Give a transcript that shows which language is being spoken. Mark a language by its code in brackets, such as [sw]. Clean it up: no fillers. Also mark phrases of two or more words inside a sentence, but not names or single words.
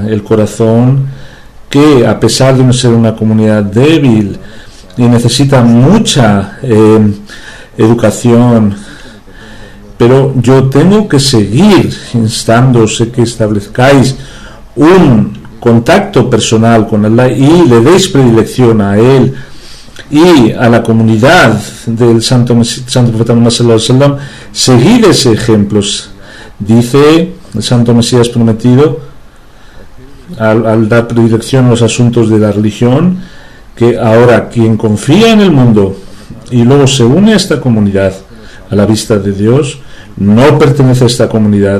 [es] el corazón, que a pesar de no ser una comunidad débil y necesita mucha educación, pero yo tengo que seguir instándoos que establezcáis un contacto personal con Allah y le deis predilección a Él y a la comunidad del Santo Profeta Muhammad [ar] صلى الله عليه وسلم. [es] Seguid ese ejemplo, dice el Santo Mesías prometido, al dar predilección a los asuntos de la religión, que ahora quien confía en el mundo y luego se une a esta comunidad, a la vista de Dios, no pertenece a esta comunidad.